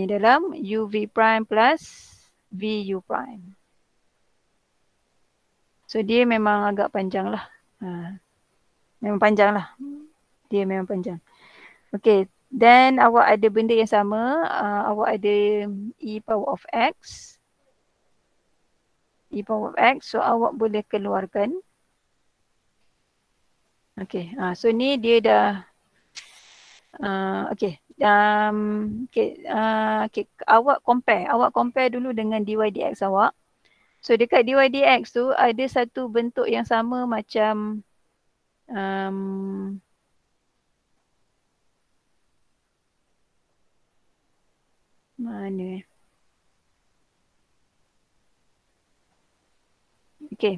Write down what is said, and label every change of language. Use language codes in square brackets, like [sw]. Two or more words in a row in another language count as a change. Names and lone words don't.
[en] Dalam u v prime plus v u prime. [ms] So dia memang agak panjang lah. Memang panjang lah. Dia memang panjang. [en] Okay, then [ms] awak ada benda yang sama. Awak ada [en] e power of x. E power of x. [ms] So awak boleh keluarkan. [en] Okay, so [ms] ni dia dah. Okay. Awak compare dulu dengan [en] dy dx [ms] awak. So dekat [en] dy dx [ms] tu ada satu bentuk yang sama macam mana okay.